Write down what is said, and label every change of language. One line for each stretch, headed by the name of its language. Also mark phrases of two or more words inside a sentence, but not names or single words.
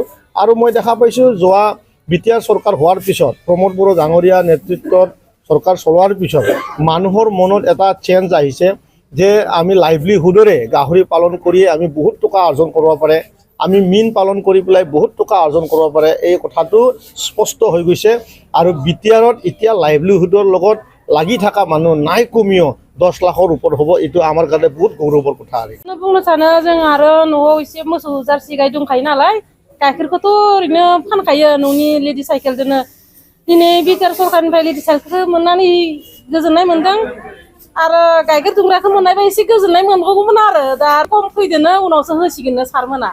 Assamese: আৰু মই দেখা পাইছোঁ যোৱা বিটিআৰ চৰকাৰ হোৱাৰ পিছত প্ৰমোদ বড়ো ডাঙৰীয়া নেতৃত্বত চৰকাৰ চলোৱাৰ পিছত মানুহৰ মনত এটা চেঞ্জ আহিছে যে আমি লাইভলিহুডৰে গাহৰি পালন কৰিয়ে আমি বহুত টকা অৰ্জন কৰিব পাৰে, আমি মীন পালন কৰি পেলাই বহুত টকা অৰ্জন কৰিব পাৰে, এই কথাটো স্পষ্ট হৈ গৈছে। আৰু বিটিআৰত এতিয়া লাইভলিহুডৰ লগত লাগি থকা মানুহ নাই কমিও 10 লাখৰ ওপৰত হ'ব, এইটো আমাৰ কাৰণে বহুত গৌৰৱৰ কথা। আৰু
Bodo: बुंनो सानो जों आरो न'आव एसे मोसौ जार्सि गाय दंखायो नालाय गाइखेरखौथ' ओरैनो फानखायो न'नि लेडि साइकेलजोंनो। दिनै बिटिआर सरकारनिफ्राय लेडि साइकेलखौ मोननानै गोजोननाय मोनदों आरो गाइखेर दुंग्राखौ मोननायबा एसे गोजोननाय मोनगौमोन आरो दा खम फैदोनो उनावसो होसिगोननो सारमोना।